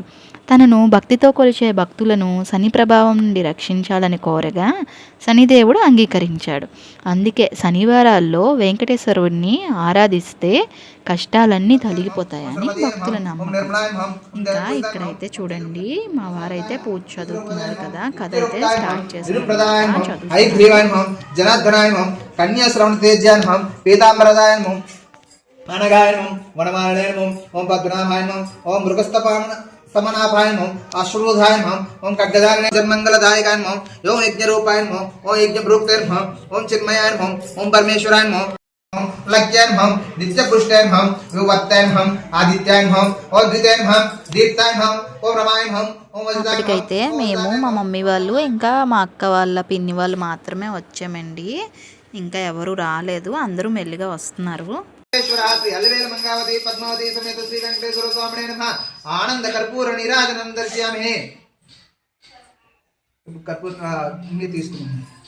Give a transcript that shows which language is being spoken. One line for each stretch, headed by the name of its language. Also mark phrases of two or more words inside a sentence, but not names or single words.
Telugu: తనను భక్తితో కొలిచే భక్తులను శని ప్రభావం నుండి రక్షించాలని కోరగా శనిదేవుడు అంగీకరించాడు. అందుకే శనివారాల్లో వెంకటేశ్వరుడిని ఆరాధిస్తే కష్టాలన్నీ తొలగిపోతాయని భక్తుల నమ్మకం. ఇంకా ఇక్కడైతే చూడండి మా వారైతే పూజ చదువుతున్నారు కదా, కథ అయితే స్టార్ట్ చేశారు.
Sanskrit: समनाभाय नमः अश्रुधाय नमः ओम खड्गधारिणे जन्मंगलदायकाय नमः ओम यज्ञरूपाय नमः ओम यज्ञभृक्ते नमः ओम चिन्मयाय नमः ओम परमेश्वराय नमः ओम लक्ष्याय नमः नित्यपुष्टाय नमः विवर्ताय नमः आदित्याय नमः ओम द्विताय नमः दीप्ताय नमः ओम रमाय नमः ओम वज्राय नमः।
Telugu: ఇప్పటికైతే మేము మా మమ్మీ వాళ్ళు ఇంకా మా అక్క వాళ్ళ పిన్ని వాళ్ళు మాత్రమే వచ్చామండి. ఇంకా ఎవరు రాలేదు, అందరూ మెల్లిగా వస్తున్నారు.
Sanskrit: శ్రీ అలివేల మంగావతి పద్మావతి సమేత శ్రీ వెంకటేశ్వర స్వామినే నమః. ఆనంద కర్పూర నీరాజనం దర్శయామి.
Telugu: కర్పూర మీరు తీసుకున్నాను.